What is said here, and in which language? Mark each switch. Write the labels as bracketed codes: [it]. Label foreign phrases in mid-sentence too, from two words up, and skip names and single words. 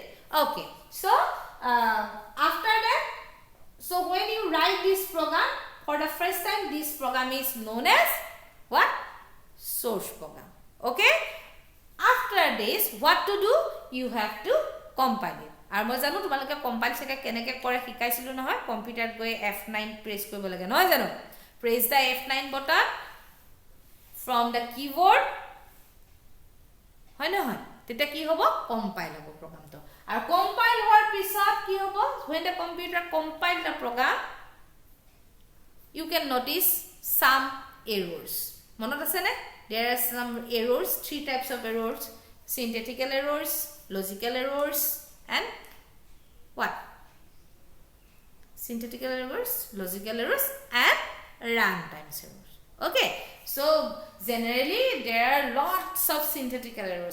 [en] Okay, so after that, so when you write this program for the first time, this program is known as what? Source program. Okay, after this what to do? You have to compile it. [as] আৰু মই জানো তোমালোকে কম্পাইল সেকা কেনেকে কৰে শিকাইছিলো নহয়, কম্পিউটাৰত গৈ F9 প্ৰেছ কৰিব লাগে নহয় জানো, [en] press the F9 button from the keyboard, [as] হয় নহয়, তেতিয়া কি হ'ব, compile হ'ব প্ৰগ্ৰামটো। আৰু compile হোৱাৰ পিছত কি হ'ব, [en] when the computer compile the program, you can notice some errors. [as] মনত আছে নে? [en] There are some errors, 3 types of errors: syntactical errors, logical errors, and what? Syntactical errors, logical errors, and runtime errors. Okay, so generally there are lots of syntactical errors.